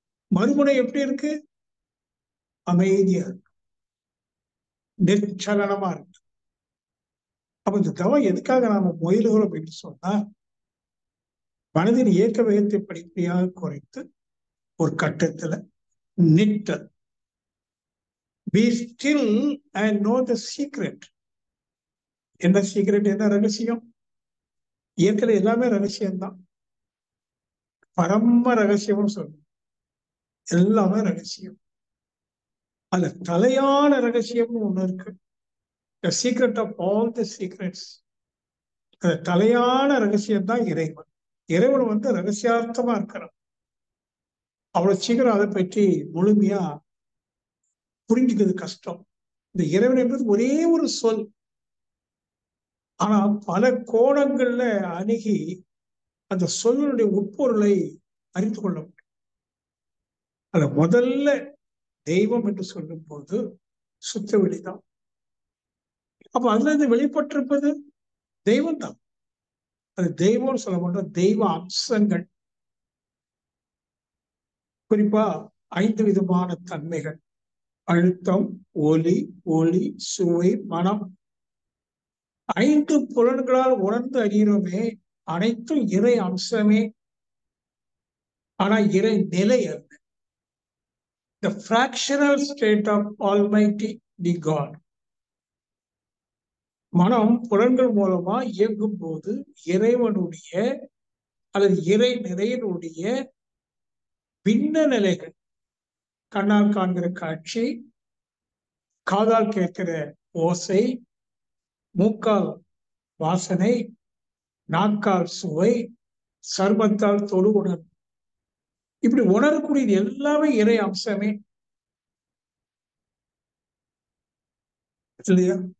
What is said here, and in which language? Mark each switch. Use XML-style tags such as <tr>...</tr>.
<ta>மறுமுனை எப்படி இருக்கு? அமைதியா இருக்கு, நிச்சலனமா இருக்கு. அப்ப இந்த தவம் எதுக்காக நாம முயலுகிறோம் என்று சொன்னா, மனதின் இயக்க வேகத்தை படிப்படியாக குறைத்து ஒரு கட்டத்துல நிற்றல்.</ta> <en>Be still and know the secret.</en> <ta>என்ன சீக்ரெட்? என்ன ரகசியம்? இயற்கையில எல்லாமே ரகசியம்தான். பரம ரகசியம்னு சொல்லு, எல்லாமே ரகசியம். அதுல தலையான ரகசியம்னு ஒண்ணு இருக்கு.</ta> <en>The secret of all the secrets.</en> <ta>அந்த தலையான ரகசியம் தான் இறைவன். இறைவன் வந்து ரகசியார்த்தமா இருக்கிறான். அவ்வளவு சீக்கிரம் அதை பற்றி முழுமையா புரிஞ்சுக்கிறது கஷ்டம். இந்த இறைவன் என்பது ஒரே ஒரு சொல். ஆனா பல கோணங்கள்ல அணுகி அந்த சொல்லுடைய உட்பொருளை அறிந்து கொள்ள முடியும். அதுல முதல்ல தெய்வம் என்று சொல்லும் போது சுத்த வெளிதான். அப்ப அதுல இருந்து வெளிப்பட்டிருப்பது தெய்வம் தான். அது தெய்வம்னு சொல்ல மாட்டோம், தெய்வ அம்சங்கள். குறிப்பா 5 விதமான தன்மைகள்: அழுத்தம், ஒலி, ஒளி, சுவை, மனம். 5 புலன்களால் உணர்ந்து அறிகிறோமே, அனைத்தும் இறை அம்சமே. ஆனா இறை நிலை அல்ல.</ta> <en>The fractional state of Almighty, the God.</en> <ta>மனம் புலன்கள் மூலமா இயங்கும் போது இறைவனுடைய அல்லது இறை நிறையினுடைய பின்ன நிலைகள், கண்ணால் காண்கிற காட்சி, காதால் கேட்கிற ஓசை, மூக்கால் வாசனை, நாக்கால் சுவை, சர்மத்தால் தொடு உணர்வு, இப்படி உணரக்கூடியது எல்லாமே இறை அம்சமே இல்லையா?</ta>